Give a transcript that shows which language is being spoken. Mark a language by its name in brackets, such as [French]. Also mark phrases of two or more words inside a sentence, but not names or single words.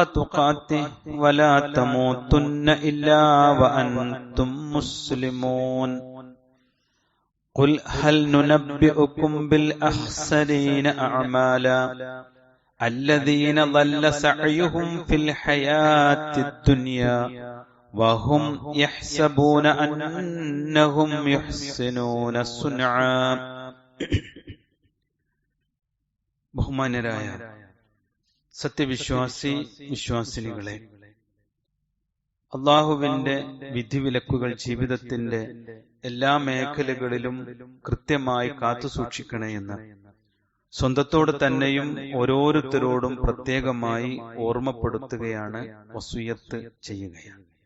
[Arabic] تقاته ولا تموتن إلا وأنتم مسلمون قل هل ننبئكم بالأخسرين أعمالا الذين ضل سعيهم في الحياة الدنيا وهم يحسبون أنهم يحسنون صنعا [Malayalam] ബഹുമാന്യരായ സത്യവിശ്വാസി വിശ്വാസിനികളെ, അള്ളാഹുവിന്റെ വിധിവിലക്കുകൾ ജീവിതത്തിന്റെ എല്ലാ മേഖലകളിലും കൃത്യമായി കാത്തുസൂക്ഷിക്കണേ എന്ന് സ്വന്തത്തോട് തന്നെയും ഓരോരുത്തരോടും പ്രത്യേകമായി ഓർമ്മപ്പെടുത്തുകയാണ്, വസിയ്യത്ത് ചെയ്യുകയാണ്.